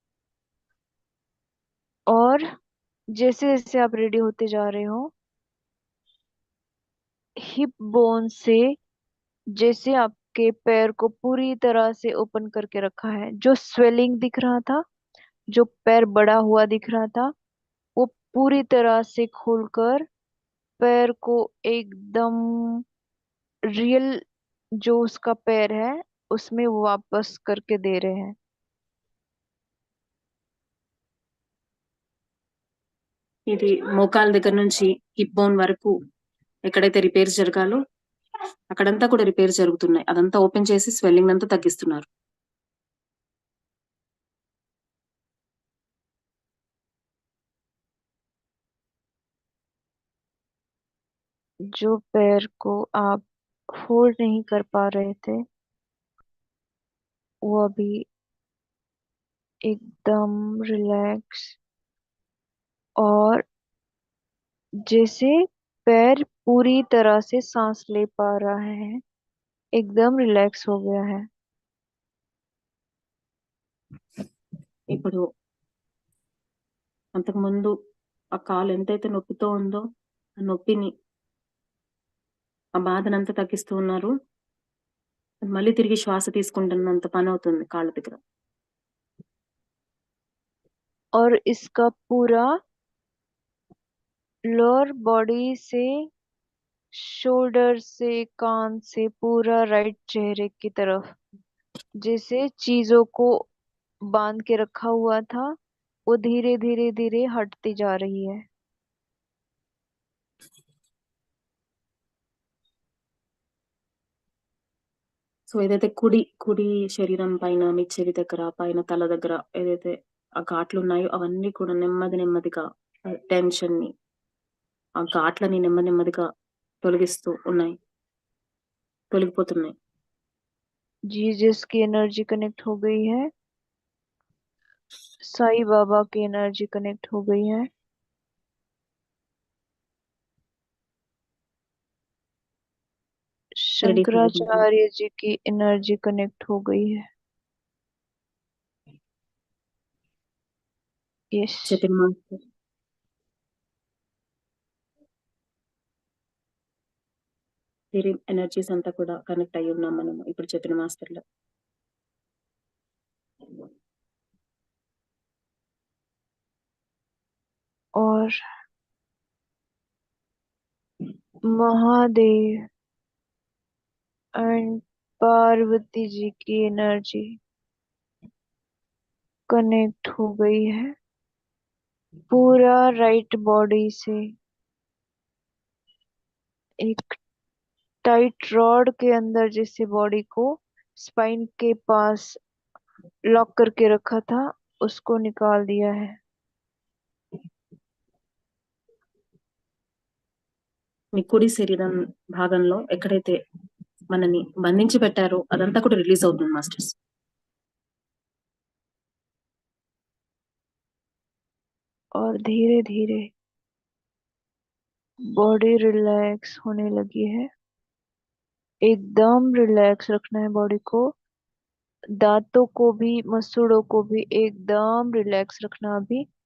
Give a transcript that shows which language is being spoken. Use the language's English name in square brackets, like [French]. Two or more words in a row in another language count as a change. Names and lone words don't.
[Hindi] और जैसे जैसे आप रेडी होते जा रहे हो, [English] hip bone [Hindi] से, जैसे आपके पैर को पूरी तरह से ओपन करके रखा है, जो स्वेलिंग दिख रहा था, जो पैर बड़ा हुआ दिख रहा था, वो पूरी तरह से खोलकर पैर को एकदम रियल जो उसका पैर है उसमें वापस करके दे रहे हैं। [Telugu] ఇది మోకాళ్ళ దగ్గర నుంచి [English] hip bone [Telugu] వరకు ఎక్కడైతే రిపేర్స్ జరగాలో అక్కడంతా కూడా రిపేర్స్ జరుగుతున్నాయి. అదంతా ఓపెన్ చేసి స్వెల్లింగ్ అంతా తగ్గిస్తున్నారు. [Hindi] जो पैर को आप होल्ड नहीं कर पा रहे थे, वो अभी एकदम रिलैक्स, और जैसे पैर पूरी तरह से सांस ले पा रहा है, एकदम रिलैक्स हो गया है। [Telugu] ఇప్పుడు అంతకుముందు ఆ కాలు ఎంతైతే నొప్పితో ఉందో, ఆ నొప్పిని, ఆ బాధనంతా తగ్గిస్తూ ఉన్నారు. మళ్ళీ తిరిగి శ్వాస తీసుకుంటున్నంత పనవుతుంది కాళ్ళ దగ్గర. [Hindi] और इसका पूरा [English] lower body [Hindi] से, शोल्डर से, कान से, पूरा राइट चेहरे की तरफ, जैसे चीजों को बांध के रखा हुआ था, वो धीरे धीरे धीरे हटती जा रही है। [Telugu] సో ఏదైతే కుడి కుడి శరీరం పైన మీ చెవి దగ్గర పైన తల దగ్గర ఏదైతే ఆ ఘాట్లు ఉన్నాయో అవన్నీ కూడా నెమ్మది నెమ్మదిగా టెన్షన్ ని ఆ ఘాట్లని నెమ్మది నెమ్మదిగా తొలగిస్తూ ఉన్నాయి, తొలగిపోతున్నాయి. [Hindi] जीसस की [English] energy connect [Hindi] हो गई है। साईं बाबा की [English] energy connect [Hindi] हो गई है। [Telugu] షిరిడి సాయి బాబా, [Hindi] शंकराचार्य जी की [English] energy connect [Hindi] हो गई है। यस। [Telugu] చైతన్య మాస్టర్, వీరి ఎనర్జీస్ అంతా కూడా కనెక్ట్ అయ్యి ఉన్నాం మనం ఇప్పుడు చైతన్య మాస్టర్ లో. [Hindi] और महादेव एंड पार्वती जी की [English] energy connect [Hindi] हो गई है पूरा [English] right body [Hindi] से। एक [English] tight rod [Hindi] के अंदर जैसे बॉडी को स्पाइन के पास लॉक करके रखा था, उसको निकाल दिया है। [Telugu] మీ కుడి శరీరం భాగంలో ఎక్కడైతే మనని బంధించి పెట్టారో అదంతా కూడా రిలీజ్ అవుతుంది మాస్టర్స్. [Hindi] और धीरे धीरे [English] body relax [Hindi] होने लगी है। एकदम रिलैक्स रखना है बॉडी को। दांतों को भी, मसूड़ों को भी एकदम रिलैक्स रखना अभी।